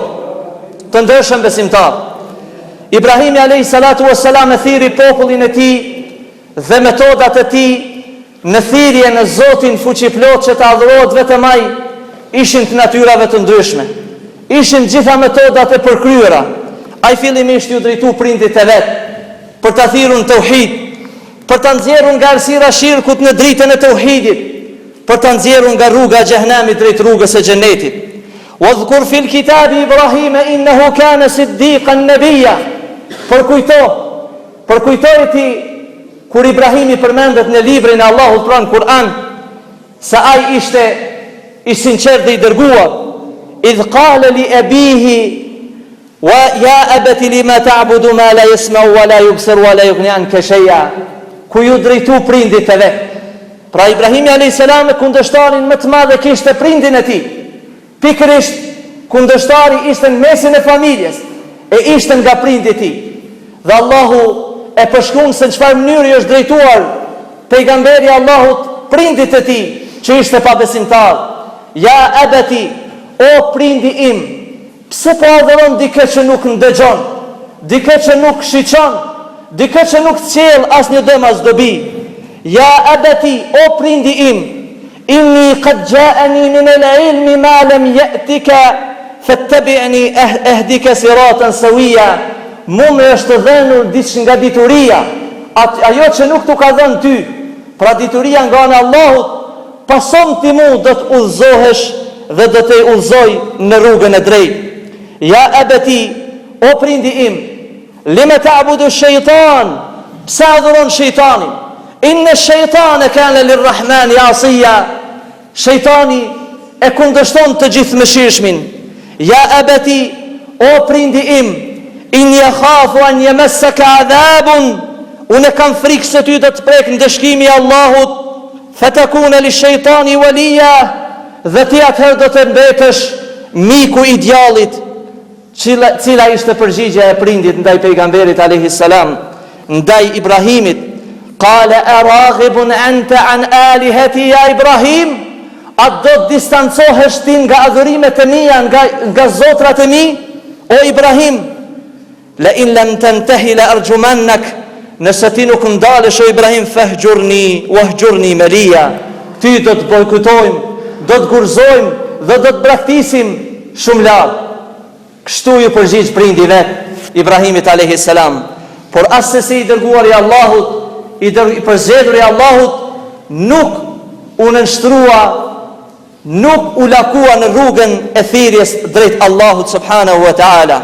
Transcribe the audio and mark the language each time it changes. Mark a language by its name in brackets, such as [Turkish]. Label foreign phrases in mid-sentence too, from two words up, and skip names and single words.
[Albanian] Të ndërshëm besimtar, Ibrahimi [Arabic] عليه الصلاة والسلام [Albanian] e thiri popullin e tij dhe metodat e tij në thirrje në Zotin fuqiplot që të adhurohet vetëm ai ishin të natyrave të ndryshme. Ishin gjitha metodat e përkryera. Ai fillimisht ju drejtu prindit e vet për ta thirrur në tauhid, për ta nxjerrur nga errësira shirkut në dritën e tauhidit, për ta nxjerrur nga rruga e xhehenamit drejt rrugës së xhenetit. [Arabic] واذكر في الكتاب إبراهيم إنه كان صديقا نبيا. [Albanian] Përkujtoj ti kur Ibrahimi përmendet në librin e Allahut pranë Kur'an se ai ishte i sinqert dhe i dërguar. [Arabic] إذ قال لأبيه يا أبت لم تعبد ما لا يسمع ولا يبصر ولا يغني عنك شيئا. [Albanian] Ku ju drejtu prindit e vet. Pra Ibrahimi [Arabic] عليه السلام [Albanian] kundërshtarin më të madh kishte prindin e tij. Pikërisht kundërshtari ishte në mesin e familjes e ishte nga prindi i tij. Dhe Allahu e përshkruan se në çfarë mënyre është drejtuar pejgamberi Allahut prindit e tij që ishte pabesimtar. [Arabic] يا أبت, [Albanian] o prindi im, pse po adhuron dikë që nuk ndëgjon, dikë që nuk shiqon, dikë që nuk cjell asnjë dëm as dobi. [Arabic] يا أبت, [Albanian] o prindi im, [Arabic] إني قد جاءني من العلم ما لم يأتك فاتبعني أهدك صراطا سويا. [Albanian] Më është dhënur diçka nga dituria, ajo që nuk t'u ka dhënë ty, pra dituria nga ana e Allahut, pason ti mu do të udhëzohesh dhe do të udhëzoj në rrugën e drejtë. [Arabic] يا أبت, [Albanian] o prindi im, [Arabic] لم تعبد الشيطان, [Albanian] pse adhuron shejtanin? [Arabic] إن الشيطان كان للرحمن عصيا. [Albanian] Shejtani e kundërshton të gjithëmëshirshmin. [Arabic] يا أبت, [Albanian] o prindi im, [Arabic] إن يخاف أن يمسك عذاب, [Albanian] unë kam frikë se ty do të prek ndëshkimi i Allahut, [Arabic] فتكون للشيطان وليا, [Albanian] dhe ti atëherë do të mbetesh miku i djallit. Cila ishte përgjigjja e prindit ndaj pejgamberit [Arabic] عليه السلام, [Albanian] ndaj Ibrahimit? [Arabic] قال أراغب أنت عن آلهتي يا إبراهيم? [Albanian] A do të distancohesh ti nga adhurimet e mia, nga zotrat e mi, o Ibrahim? [Arabic] لئن لم تنته لأرجمنك, [Albanian] nëse ti nuk ndalesh o Ibrahim, [Arabic] فاهجرني واهجرني مليا, [Albanian] ty do të bojkotojmë, do të gurzojmë dhe do të braktisim shumë larg. Kështu ju përgjigj prindi vet Ibrahimit [Arabic] عليه السلام. [Albanian] Por as se si i dërguar i Allahut, i përzgjedhur i Allahut, nuk u nënshtrua, nuk u lakua në rrugën e thirrjes drejt Allahut [Arabic] سبحانه وتعالى.